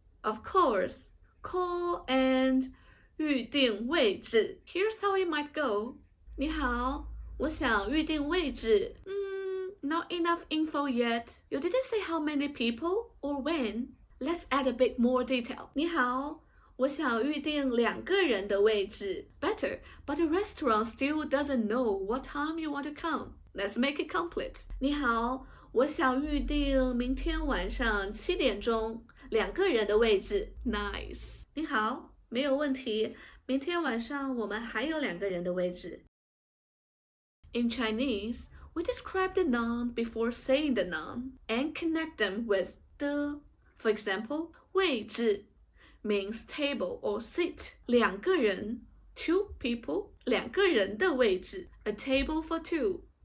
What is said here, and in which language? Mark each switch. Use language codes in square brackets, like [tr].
[en] Of course, call and [zh] 预定位置. [en] Here's how it might go. [zh] 你好，我想预定位置。 [en] Not enough info yet. You didn't say how many people or when. Let's add a bit more detail. [zh] 你好，我想预定2个人的位置。 [en] Better, but the restaurant still doesn't know what time you want to come. Let's make it complete. [zh] 你好，我想预定明天晚上7点钟2个人的位置。 [en] Nice. [zh] 你好，没有问题。明天晚上我们还有2个人的位置。 [en] In Chinese, we describe the noun before saying the noun and connect them with 的. For example, 位置 means table or seat. 2个人 two people, 2个人的位置 a table for two.